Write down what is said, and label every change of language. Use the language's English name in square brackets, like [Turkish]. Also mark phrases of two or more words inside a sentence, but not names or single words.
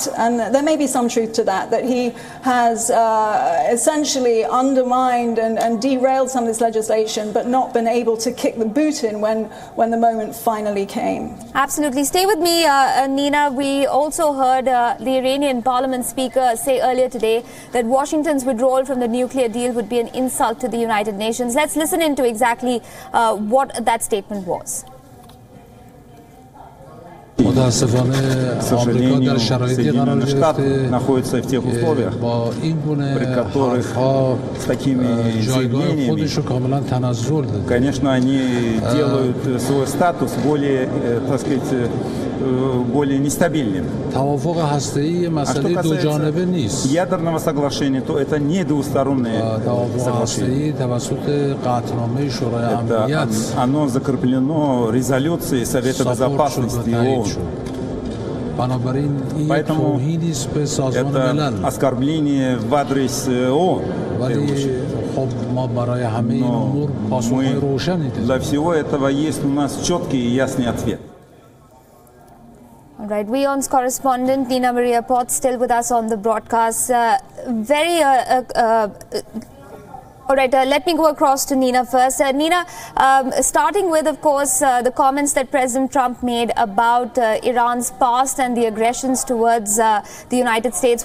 [English] And there may be some truth to that he has essentially undermined and derailed some of this legislation, but not been able to kick the boot in when the moment finally came. Absolutely. Stay with me, Nina. We also heard the Iranian parliament speaker say earlier today that Washington's withdrawal from the nuclear deal would be an insult to the United Nations. Let's listen into exactly what that statement was. [Persian] متاسفانه آمریکا در شرایطی قرار گرفته با این گونه حرف‌ها جایگاه خودش رو کاملا تنزل داده. [Russian] Конечно, они делают свой статус более нестабильным. [Persian] توافق هسته‌ای مسئله دو جانبه نیست. [Russian] Ядерного соглашения, то это не двустороннее соглашение. [Persian] توسط قطعنامه شورای امنیت. [Russian] Оно закреплено резолюцией Совета Безопасности ООН. Поэтому это оскорбление в адрес ООН. Но для всего этого есть у нас четкий и ясный ответ. [English] All right, WION's correspondent Nina Maria Potts still with us on the broadcast. All right, let me go across to Nina first. Nina, starting with, of course, the comments that President Trump made about Iran's past and the aggressions towards the United States.